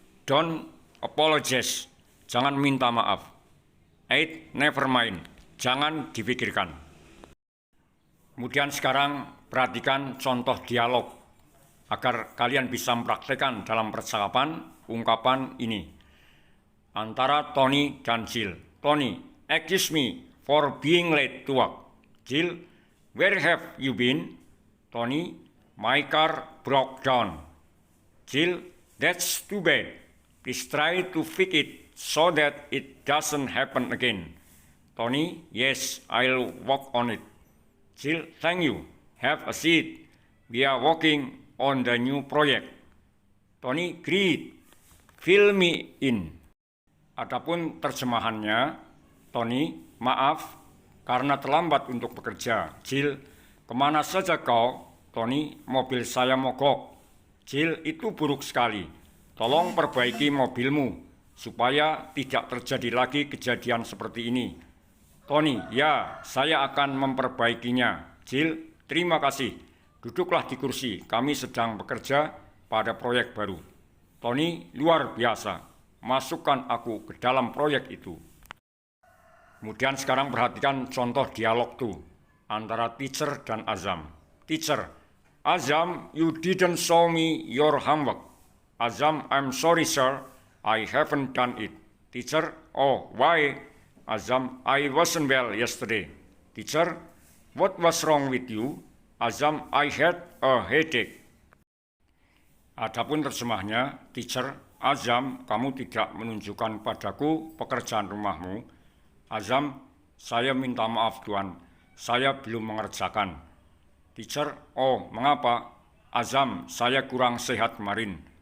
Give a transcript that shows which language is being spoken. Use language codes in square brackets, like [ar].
[en] Don't apologize. [id] Jangan minta maaf. [en] 8. Never mind. [id] Jangan dipikirkan. Kemudian sekarang perhatikan contoh dialog agar kalian bisa mempraktekkan dalam percakapan ungkapan ini antara Tony dan Jill. [en] Tony, excuse me for being late to work. Jill, where have you been? Tony, my car broke down. Jill, that's too bad. Please try to fix it so that it doesn't happen again. Tony, yes, I'll work on it. Jill, thank you. Have a seat. We are working on the new project. Tony, great. Fill me in. [id] Adapun terjemahannya, Tony, maaf karena terlambat untuk bekerja. Jill, kemana saja kau? Tony, mobil saya mogok. Jill, itu buruk sekali. Tolong perbaiki mobilmu supaya tidak terjadi lagi kejadian seperti ini. Tony, ya, saya akan memperbaikinya. Jill, terima kasih. Duduklah di kursi, kami sedang bekerja pada proyek baru. Tony, luar biasa. Masukkan aku ke dalam proyek itu. Kemudian sekarang perhatikan contoh dialog tuh antara teacher dan Azam. [en] Teacher, Azam, you didn't show me your homework. Azam, I'm sorry sir, I haven't done it. Teacher, oh, why? Azam, I wasn't well yesterday. Teacher, what was wrong with you? Azam, I had a headache. [id] Adapun terjemahnya, teacher, Azam, kamu tidak menunjukkan padaku pekerjaan rumahmu. Azam, saya minta maaf Tuan, saya belum mengerjakan. Teacher, oh mengapa? Azam, saya kurang sehat kemarin.